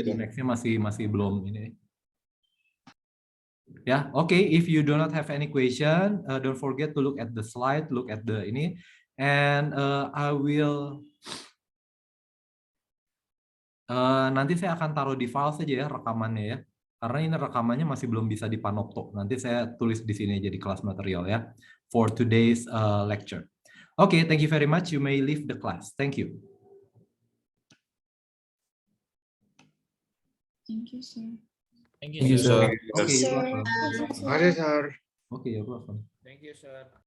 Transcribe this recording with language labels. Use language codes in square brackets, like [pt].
[id] Di next-nya masih belum ini. Ya, oke. [en] If you do not have any question, don't forget to look at the slide, look at the ini, and I will. [id] Nanti saya akan taruh di file saja ya rekamannya ya, karena ini rekamannya masih belum bisa di Panopto. Nanti saya tulis di sini jadi kelas material ya, [en] for today's lecture. Okay, thank you very much. You may leave the class. Thank you. Thank you, sir. Thank you, sir. Okay, you're welcome. [id] Mari, Sir. [en] Okay, you're welcome. Thank you, sir.